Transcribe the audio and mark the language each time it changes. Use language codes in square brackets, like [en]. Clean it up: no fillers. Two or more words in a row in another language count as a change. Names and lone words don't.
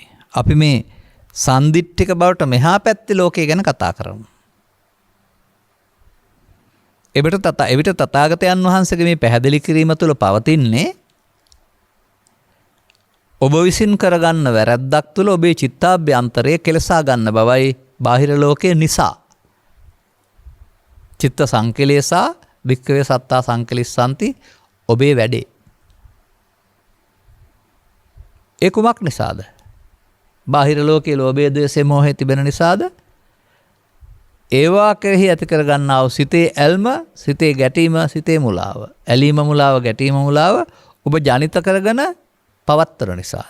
[si] අපි මේ සම්දිට්ඨික බවට මෙහා පැත්තේ ලෝකය ගැන කතා කරමු. එවිට තථාගතයන් වහන්සේගේ මේ පැහැදිලි කිරීම තුළ පවතින්නේ ඔබ විසින් කරගන්න වැරැද්දක් තුළ ඔබේ චිත්තාභ්‍යන්තරය කෙලසා ගන්න බවයි බාහිර ලෝකයේ නිසා. [pi] චිත්ත සංකලේසා වික්කවේ සත්තා සංකලිස්සanti [si] ඔබේ වැඩේ. ඒ කුමක් නිසාද? බාහිර ලෝකයේ ලෝභය, ද්වේෂය, මෝහය තිබෙන නිසාද? ඒවා කෙරෙහි ඇති කරගන්නා වූ සිතේ ඇල්ම, සිතේ ගැටීම, සිතේ මුලාව, ඇලීම මුලාව, ගැටීම මුලාව ඔබ ජනිත කරගෙන පවත්තර නිසාද?